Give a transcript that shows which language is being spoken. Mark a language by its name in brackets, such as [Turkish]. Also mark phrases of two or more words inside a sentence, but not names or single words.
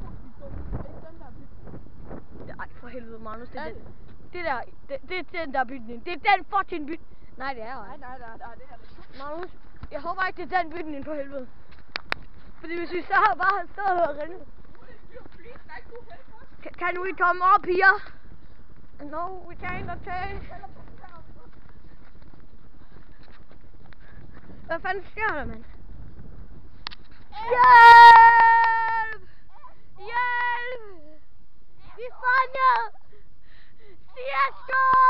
[Danish] Ej, for helvede, Magnus, det er den der bygning. Det er den [English] fucking [Danish] bygning. Nej, det er jo ikke. Nej, det er det ikke. Magnus, jeg håber ikke, det er den bygning, for helvede. Fordi hvis vi så har bare stået her og rendet. [English] Kan we come up here? No, we can't, okay. [Danish] Hvad fanden sker der, mand? Hjælp! Hjælp! Vi er fanget! CSGO!